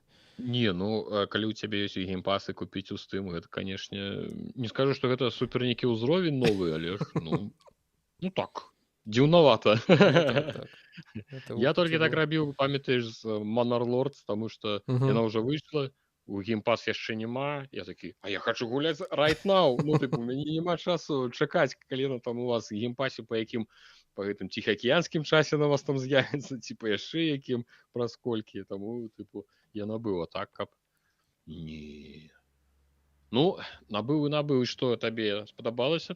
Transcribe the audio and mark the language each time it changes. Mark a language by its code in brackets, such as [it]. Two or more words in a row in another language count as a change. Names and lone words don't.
[be] Не, ну, калі ў цябе ёсць геймпасы купіць у стым, гэта, канешне, не скажу, што гэта супер нейкі ўзровень новы, але ж, ну так, дзіўнавата. Я толькі так рабіў, памятаеш, з Manor Lords, таму што яна ўжо выйшла, у геймпас яшчэ няма, я такі, а я хачу гуляць [en] right now, [be] ну, тыпу, у мяне няма часу чакаць, калі яна там у вас геймпасе, па гэтым ціхаакіянскім часе на вас там з'явіцца, ці па яшчэ якім, праз колькі, таму, тыпу, я набыў, а так, каб... Не. Ну, набыў, і што табе спадабалася?